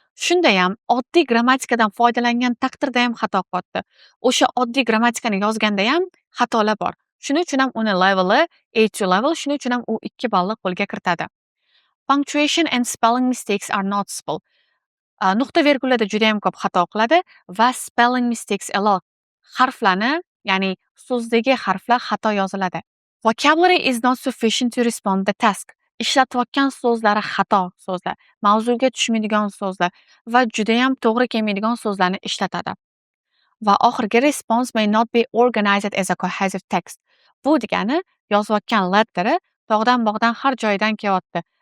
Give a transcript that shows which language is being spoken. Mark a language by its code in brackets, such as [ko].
[uz] Shunda ham oddiy grammatikadan foydalangan taqdirda ham xato qilyapti. O'sha oddiy grammatikani yozganda ham xatolar bor. Shuning uchun ham uni leveli A2 level, shuning uchun ham u 2 ballni qo'lga kiritadi. [en] Punctuation and spelling mistakes are noticeable. [uz] Nuqta vergulada juda ham ko'p xato qiladi va [en] spelling mistakes a lot. [uz] Harflarni, ya'ni so'zdagi harflar xato yoziladi. [en] Vocabulary is not sufficient to respond the task. [uz] Ishlatayotgan so'zlari xato so'zlar, mavzuga tushmaydigan so'zlar va juda ham to'g'ri kelmaydigan so'zlarni ishlatadi. Va oxirgi [en] response may not be organized as a cohesive text. [uz] Bu degani yozayotgan letteri tog'dan bog'dan har joydan kelyapti.